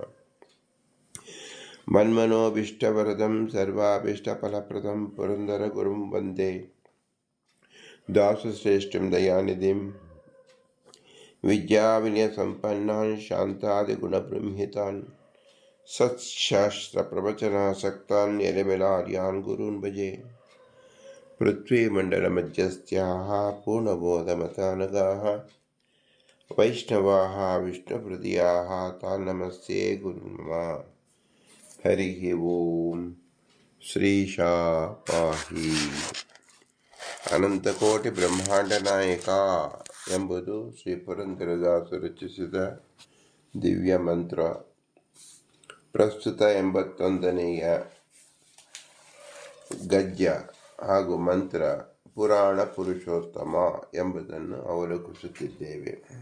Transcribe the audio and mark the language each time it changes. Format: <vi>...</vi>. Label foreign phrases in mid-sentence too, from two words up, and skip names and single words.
<sa>मन्मनोभीष्टवरदं सर्वाभीष्टफलप्रदं पुरन्दरगुरुं वन्दे दासश्रेष्ठं दयानिधिं विद्याविनयसम्पन्नान् शान्तादिगुणबृंहितान् सत्शास्त्रप्रवचनासक्तान् निरमिलार्यान् गुरून् भजे। पृथ्वीमण्डलमध्यस्थाः पूर्णबोधमतानगाः वैष्णवाः विष्णुहृदयाः तान् नमस्ते गुरून् मम। हरिः ओम्। ಶ್ರೀಶಾಪಾಹಿ.</sa> <kn>ಅನಂತಕೋಟಿ ಬ್ರಹ್ಮಾಂಡ ನಾಯಕ ಎಂಬುದು ಶ್ರೀ ಪುರಂದರದಾಸರು ರಚಿಸಿದ ದಿವ್ಯ ಮಂತ್ರ. ಪ್ರಸ್ತುತ 81ನೆಯ ಗದ್ಯ ಹಾಗೂ ಮಂತ್ರ ಪುರಾಣ ಪುರುಷೋತ್ತಮ ಎಂಬುದನ್ನು ಅವಲೋಕಿಸುತ್ತಿದ್ದೇವೆ.</kn>